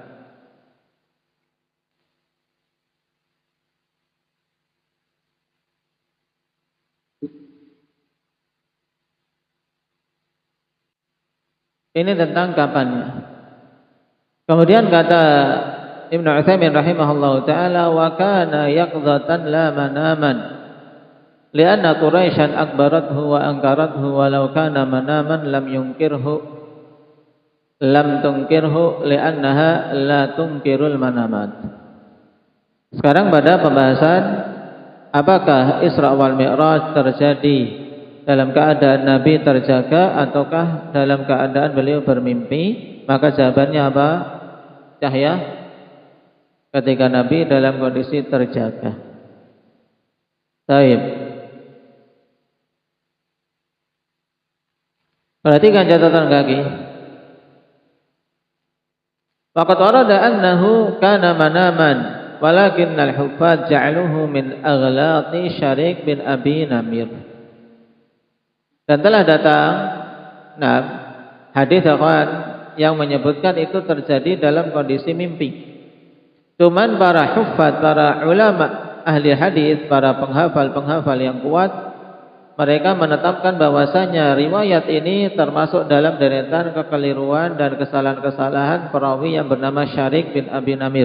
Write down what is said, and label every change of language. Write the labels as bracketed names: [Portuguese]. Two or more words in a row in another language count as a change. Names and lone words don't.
[Indonesian] Ini tentang kapannya. Kemudian kata Ibnu Utsaimin [Arabic] رحمه الله تعالى, وكان يقظة لا مناما لأن قريشا أكبرته وأنكرته ولو كان مناما لم تنكره لأنها لا تنكر المنامات. [Indonesian] Sekarang pada pembahasan apakah Isra wal Mi'raj terjadi dalam keadaan Nabi terjaga ataukah dalam keadaan beliau bermimpi? Maka jawabannya apa? Cahya, ketika Nabi dalam kondisi terjaga. Baik. Perhatikan catatan kaki. [Arabic] فقد ورد أنه كان مناما ولكن الحفاظ جعلوه من أغلاط شريك بن أبي نمر. [Indonesian] Dan telah datang hadis akhwan yang menyebutkan itu terjadi dalam kondisi mimpi. Cuman para huffaz, para ulama ahli hadis, para penghafal yang kuat, mereka menetapkan bahwasanya riwayat ini termasuk dalam deretan kekeliruan dan kesalahan-kesalahan perawi yang bernama Syarik bin Abi Namir.